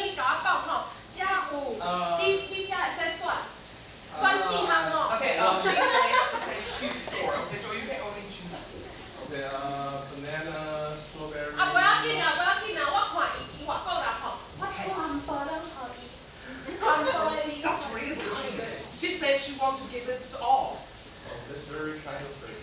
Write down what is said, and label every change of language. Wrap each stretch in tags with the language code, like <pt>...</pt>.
<nan>你甲我讲吼，遮有，你遮会使选，选四项吼。</nan> <en>Okay, she said choose four. Okay, so you can only choose four. Okay, banana, strawberry.</en> <nan>啊，不要紧啊，不要紧啊，我看伊外国人吼，我全部拢互伊，全部的味。</nan> <en>That's really kind. She said she wants to give it all. Oh, that's very kind of her.</en>